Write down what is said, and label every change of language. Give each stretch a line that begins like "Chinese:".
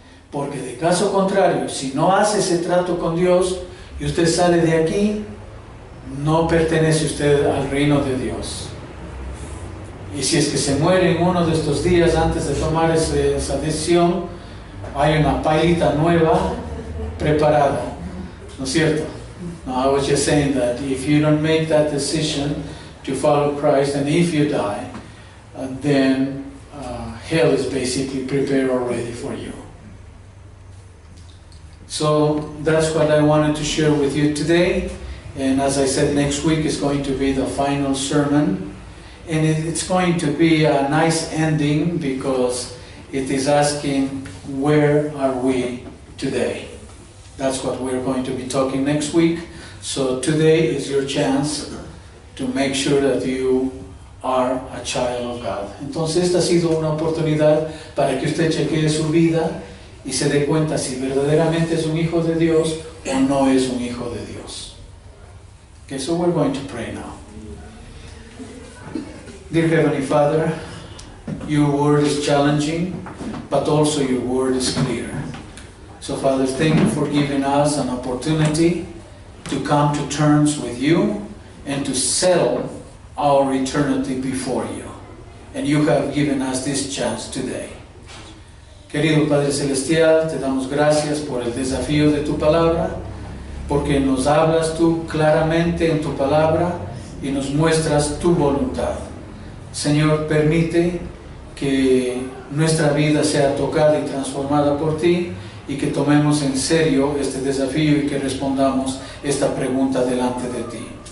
Spanish: Porque de caso contrario, si no hace ese trato con Dios y usted sale de aquí, no pertenece usted al reino de Dios. Y si es que se muere en uno de estos días antes de tomar esa decisión, hay una pailita nueva preparada, ¿no es cierto?
English: No, I was just saying that if you don't make that decision to follow Christ, and if you die, then hell is basically prepared already for you. So that's what I wanted to share with you today. And as I said, next week is going to be the final sermon. And it's going to be a nice ending because it is asking, where are we today? That's what we're going to be talking next week. So today is your chance to make sure that you are a child of God.
Spanish: Entonces esta ha sido una oportunidad para que usted chequee su vida y se dé cuenta si verdaderamente es un hijo de Dios o no es un hijo de Dios.
English: Okay, so we're going to pray now. Dear Heavenly Father, your word is challenging, but also your word is clear. So Father, thank you for giving us an opportunity to come to terms with you and to settle our eternity before you. And you have given us this chance today.
Spanish: Querido Padre Celestial, te damos gracias por el desafío de tu palabra, porque nos hablas tú claramente en tu palabra y nos muestras tu voluntad. Señor, permite que nuestra vida sea tocada y transformada por ti y que tomemos en serio este desafío y que respondamos esta pregunta delante de ti.